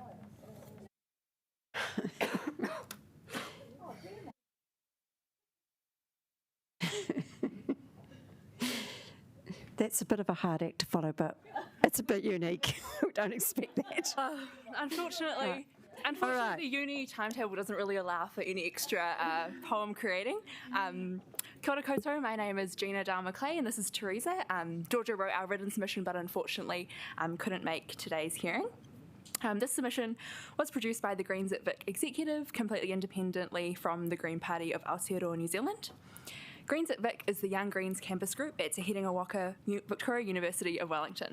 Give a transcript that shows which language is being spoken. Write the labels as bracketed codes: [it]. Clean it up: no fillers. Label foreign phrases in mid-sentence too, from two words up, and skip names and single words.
[en] That's a bit of a hard act to follow, but it's a bit unique. We don't expect that. Unfortunately, Right. unfortunately, All right. the uni timetable doesn't really allow for any extra poem creating. [mi] Kia ora koutou, [en] my name is Gina Dal-McClay and this is Teresa. Georgia wrote our written submission but unfortunately couldn't make today's hearing. This submission was produced by the Greens at Vic Executive, completely independently from the Green Party of Aotearoa, New Zealand. Greens at Vic is the Young Greens campus group at Te Herenga Waka, Victoria University of Wellington.